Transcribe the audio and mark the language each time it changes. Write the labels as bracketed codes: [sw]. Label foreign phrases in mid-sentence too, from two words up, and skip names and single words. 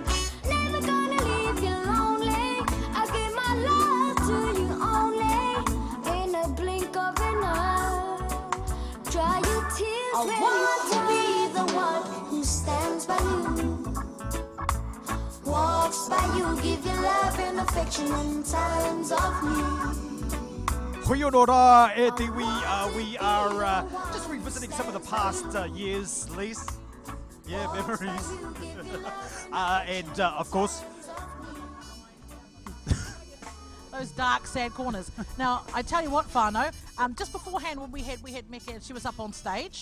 [en] Never gonna leave you lonely. I give my love to you only in a blink of an eye. Dry your tears. I want to be the one who stands by you, walks by you, give you love and affection in times of need. [mi] Hui ono rā e te [en] we are just revisiting some of the past years, Lise. Yeah, memories. And of course, those dark, sad corners. Now, I tell you what, whānau, just beforehand when we had Mecca, and she was up on stage,